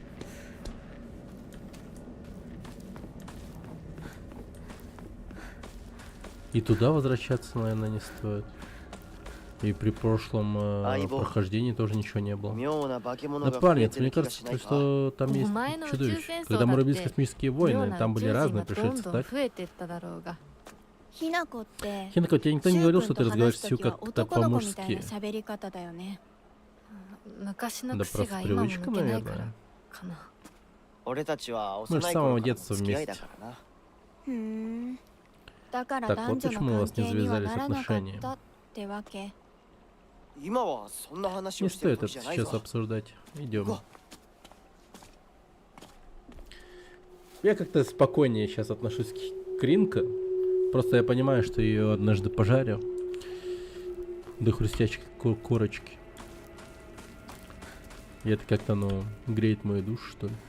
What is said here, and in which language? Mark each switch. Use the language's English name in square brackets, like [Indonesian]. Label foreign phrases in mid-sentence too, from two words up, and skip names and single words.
[Russian] И туда возвращаться, наверное, не стоит. И при прошлом прохождении тоже ничего не было. Напарница, мне кажется, что там есть чудовище. Когда мы рубились космические войны, там были разные пришельцы, так? [Japanese] ひなこって [Russian] Хинако, тебе никто не говорил, что ты [Japanese] シュウ君と [Russian] разговариваешь [Japanese] 話 [Russian] с [Japanese] す [Russian] Сью [Japanese] 時は [Russian] как так [Japanese] 男の子みたい [Russian] по-мужски? [Japanese] な喋り方だよね。昔の [Russian] Да [Japanese] 癖 [Russian] просто [Japanese] が今も [Russian] привычка, [Japanese] 抜けないから [Russian] наверное. [Japanese] かな俺たちは [Russian] Мы [Japanese] 幼 [Russian] же [Japanese] い [Russian] с [Japanese] 頃 [Russian] самого [Japanese] からの [Russian] детства [Japanese] 付き合いだ [Russian] вместе. [Japanese] からな。ふーん。だから [Russian] Так [Japanese] 男 [Russian] вот [Japanese] 女 [Russian] почему [Japanese] の [Russian] у [Japanese] 関 [Russian] вас не [Japanese] 係には [Russian] завязались [Japanese] ならなかっ [Russian] отношения. [Japanese] たってわけ。今はそんな話を [Russian] Не [Japanese] してる [Russian] стоит [Japanese] 時 [Russian] это [Japanese] じゃない [Russian] сейчас [Japanese] ぞ。 [Russian] обсуждать. [Japanese] 行 [Russian] Идем. [Japanese] こ [Russian] Я как-то спокойнее сейчас отношусь к Ринко. Просто я понимаю, что ее однажды пожарю до хрустящей корочки. И это как-то, ну, греет мою душу, что ли.